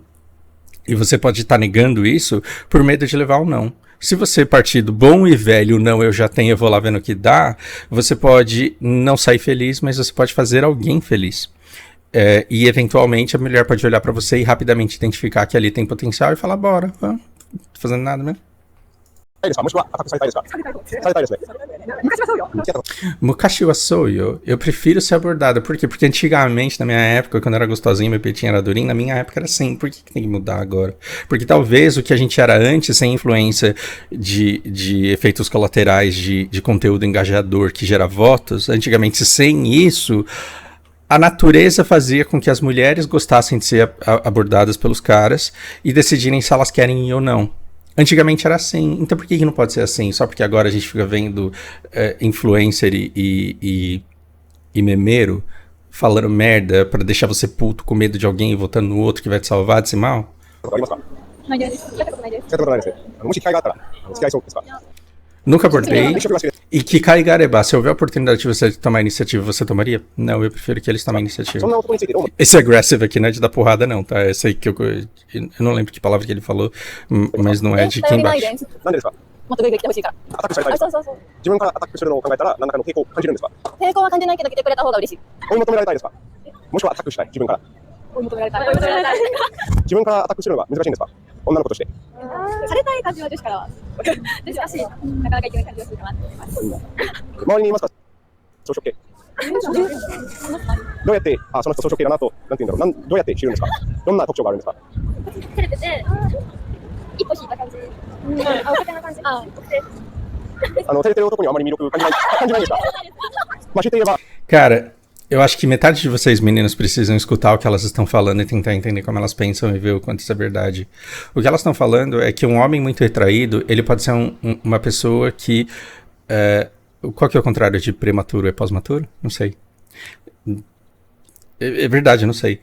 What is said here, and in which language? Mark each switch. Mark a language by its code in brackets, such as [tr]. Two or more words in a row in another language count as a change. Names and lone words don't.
[pt] E você pode estar negando isso por medo de levar ou não. Se você partir do bom e velho, não, eu já tenho, eu vou lá vendo o que dá, você pode não sair feliz, mas você pode fazer alguém feliz. E eventualmente a mulher pode olhar pra você e rapidamente identificar que ali tem potencial e falar, bora, tô fazendo nada mesmo. [ja] いですかもしくはアタックされたいですかされたいですね。昔はそうよ. [pt] Eu prefiro ser abordada. Por quê? Porque antigamente, na minha época, quando eu era gostosinho, meu peitinho era durinho, na minha época era assim. Por que tem que mudar agora? Porque talvez o que a gente era antes, sem influência de efeitos colaterais de conteúdo engajador que gera votos, antigamente sem isso, a natureza fazia com que as mulheres gostassem de ser abordadas pelos caras e decidirem se elas querem ir ou não. Antigamente era assim, então por que não pode ser assim? Só porque agora a gente fica vendo influencer e memeiro falando merda pra deixar você puto com medo de alguém e votando no outro que vai te salvar desse mal? [ja] ありますかないです。やったことないです。使ったことないですね。もし機会があったら付き合いそうですか [pt] Nunca abordei. [ja] 一緒が好きです。 [pt] E que Kaigareba, se houver a oportunidade de você tomar iniciativa, você tomaria? Não, eu prefiro que eles tomem iniciativa. [ja] そんな男についてどう思う [pt] Esse aggressive aqui não é de dar porrada não, tá? Esse aí que eu não lembro que palavra que ele falou, mas não é de quem [ja] 頼り [pt] bate. [ja] ないです。なんでですかもっとグイグイ来てほしいから。アタックされたいですかそうそうそう。自分からアタックするのを考えたら何らかの抵抗を感じるんですか抵抗は感じないけど来てくれた方が嬉しい。追い求められたいですかもしくはアタックしたい自分から追い求められたい。追い求められたい。自分からアタックするのが難しいんですか女の子としてされたい感じは女子からは難しい。なかなかいけない感じがするかなと思います。周りにいますか草食系どうやってその人草食系だなとなんて言うんだろうどうやって知るんですかどんな特徴があるんですか照れてて、一歩引いた感じ。お酒な感じ。照れてる男にはあまり魅力感じないんですかまあ強いて言えば [pt] Cara, eu acho que metade de vocês, meninos, precisam escutar o que elas estão falando e tentar entender como elas pensam e ver o quanto isso é verdade. O que elas estão falando é que um homem muito retraído, ele pode ser uma pessoa que... qual que é o contrário de prematuro? É pós-maturo? Não sei. É verdade, eu não sei.